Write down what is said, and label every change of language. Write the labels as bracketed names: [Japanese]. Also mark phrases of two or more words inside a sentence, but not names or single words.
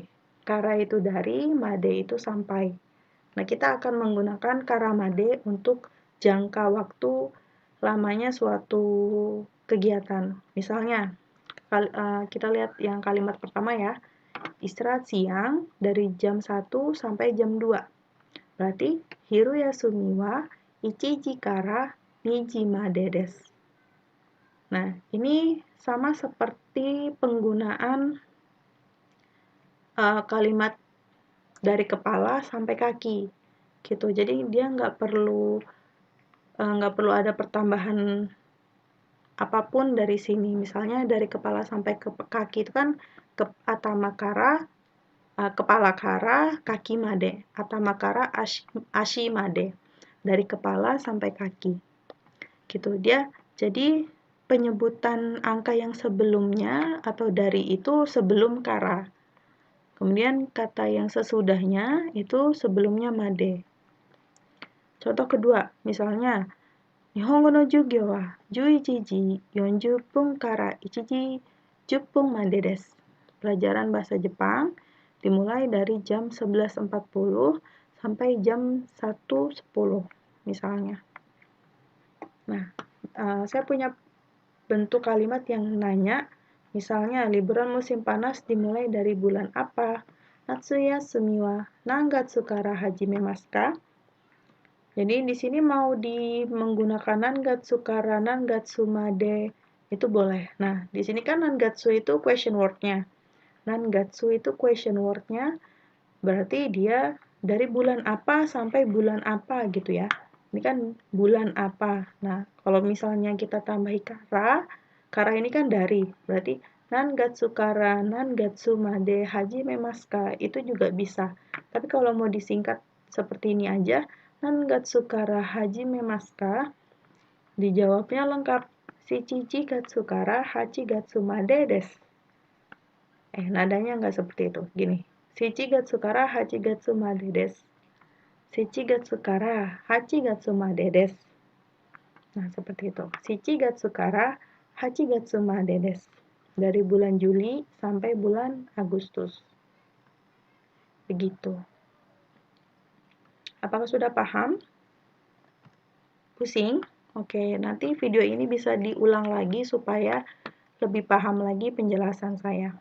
[Indonesian] Kara itu dari, made itu sampai. Nah, kita akan menggunakan karamade untuk jangka waktu lamanya suatu kegiatan. Misalnya, kita lihat yang kalimat pertama ya. Istirahat siang dari jam 1 sampai jam 2. Berarti, [Japanese] 昼休みは1から2までです. [Indonesian] Nah, ini sama seperti penggunaan kalimat dari kepala sampai kaki, gitu. Jadi dia nggak perlu ada pertambahan apapun dari sini. Misalnya dari kepala sampai ke kaki itu kan atamakara, kepala kara, kaki made, [Japanese] 頭から足まで. [Indonesian] dari kepala sampai kaki. Gitu dia. Jadi penyebutan angka yang sebelumnya atau dari itu sebelum kara. Kemudian kata yang sesudahnya itu sebelumnya made. Contoh kedua, misalnya [Japanese] 日本語の授業は11時40分から1時10分までです. [Indonesian] Pelajaran bahasa Jepang dimulai dari jam 11.40 sampai jam 1.10 misalnya. Nah, saya punya bentuk kalimat yang nanya, misalnya liburan musim panas dimulai dari bulan apa? [Japanese] 夏休みは何月から始まりますか? [Indonesian] Jadi di sini mau menggunakan [Japanese] 何月から何月まで [Indonesian] itu boleh. Nah, di sini kan nangatsu itu [English] question word- [Indonesian] nya. Nangatsu itu [English] question word- [Indonesian] nya berarti dia dari bulan apa sampai bulan apa gitu ya. Ini kan bulan apa. Nah, kalau misalnya kita tambahi kara ini kan dari. Berarti [Japanese] 何月から何月まで始まりますか [Indonesian] itu juga bisa. Tapi kalau mau disingkat seperti ini aja, [Japanese] 何月から始まりますか, dijawabnya lengkap. 七月から八月までです. [Indonesian] Nadanya nggak seperti itu. Gini. [Japanese] 七月から八月までです. 七月から八月までです. [Indonesian] Nah, seperti itu. [Japanese] 七月から八月までです. [Indonesian] Dari bulan Juli sampai bulan Agustus. Begitu. Apakah sudah paham? Pusing? Oke, nanti video ini bisa diulang lagi supaya lebih paham lagi penjelasan saya.